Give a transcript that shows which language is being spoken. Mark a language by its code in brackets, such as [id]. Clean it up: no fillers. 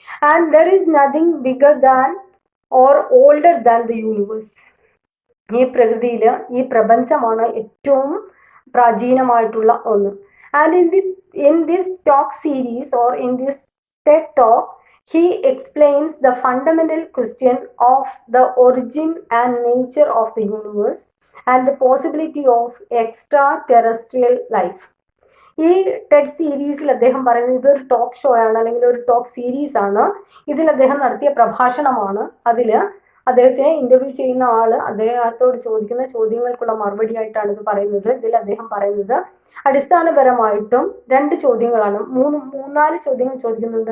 [en] And there is nothing bigger than or older than the universe. [ml] ഈ പ്രകൃതിയിൽ ഈ പ്രപഞ്ചമാണ് ഏറ്റവും പ്രാചീനമായിട്ടുള്ള ഒന്ന്. [en] And in this talk series or in this TED talk, he explains the fundamental question of the origin and nature of the universe and the possibility of extraterrestrial life. [ml] ഈ Ted സീരീസിൽ അദ്ദേഹം പറയുന്നത് ഇതൊരു ടോക്ക് ഷോ ആണ്, അല്ലെങ്കിൽ ഒരു talk series ആണ്. ഇതിൽ അദ്ദേഹം നടത്തിയ പ്രഭാഷണമാണ്. അതിൽ അദ്ദേഹത്തെ ഇന്റർവ്യൂ ചെയ്യുന്ന ആള് അദ്ദേഹത്തോട് ചോദിക്കുന്ന ചോദ്യങ്ങൾക്കുള്ള മറുപടി ആയിട്ടാണ് ഇത് പറയുന്നത്. ഇതിൽ അദ്ദേഹം പറയുന്നത് അടിസ്ഥാനപരമായിട്ടും 2 ചോദ്യങ്ങളാണ്, മൂന്നാല് ചോദ്യങ്ങൾ ചോദിക്കുന്നുണ്ട്.